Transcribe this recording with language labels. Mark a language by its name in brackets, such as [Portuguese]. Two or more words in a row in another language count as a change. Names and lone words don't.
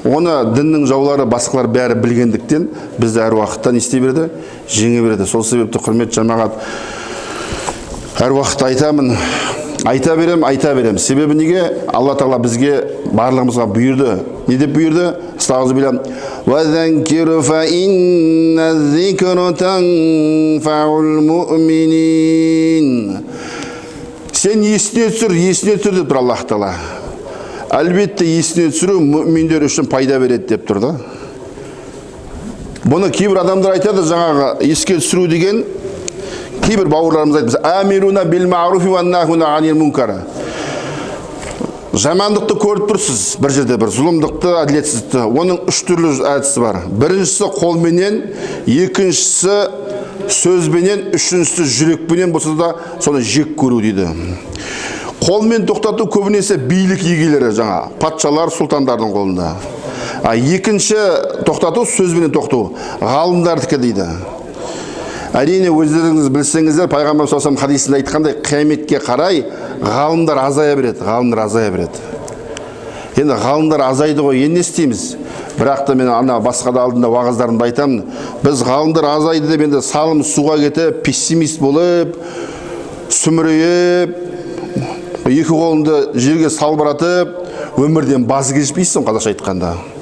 [Kazakh] Оны діннің жаулары, басқалар бәрі білгендіктен бізді әр уақытта не істей береді? Жеңе береді. Сол себепті құрметті жамағат, әр уақытта айтамын, айта берем. Себебі неге? Алла Тағала бізге барлығымызға бұйырды. Не деп бұйырды? Астағфируллах. [Arabic] وَذَكِّرْ فَإِنَّ الذِّكْرَ تَنفَعُ الْمُؤْمِنِينَ. [Kazakh] Сен есіне түсір деп тұр Аллах Тағала. Әлбетте есіне түсіру мүминдер үшін пайда береді деп тұр да. Бұны кейбір адамдар айтады, жаңағы еске түсіру деген, кейбір бауырларымыз айтады, [Arabic] «أمرنا بالمعروف ونهانا عن المنكر». [Kazakh] Жамандықты көріп тұрсыз, бір жерде бір зұлымдықты, әділетсіздікті. Оның үш түрлі әдісі бар. Біріншісі қолменен, екіншісі сөзбенен, үшіншісі жүрекпенен болса да соны жек көру дейді. Қолмен тоқтату көбінесе билік егелері, жаңа патшалар, сұлтандардың қолында. Екінші тоқтату сөзбенен тоқтату, ғалымдардікі дейді. Әрине өздеріңіз білсеңіздер, Пайғамбар [Arabic] صلى الله عليه وسلم [Kazakh] хадисінде айтқандай, қияметке қарай ғалымдар азая береді. Енді ғалымдар азайды ғой, енді не істейміз? Бірақ та мен басқа да алдында уағыздарымда айтамын, біз ғалымдар азайды деп енді салым суға кетіп, пессимист болып, сүмірейіп, екі қолыңды жерге салбыратып, өмірден базы кешпейсің, қазақша айтқанда.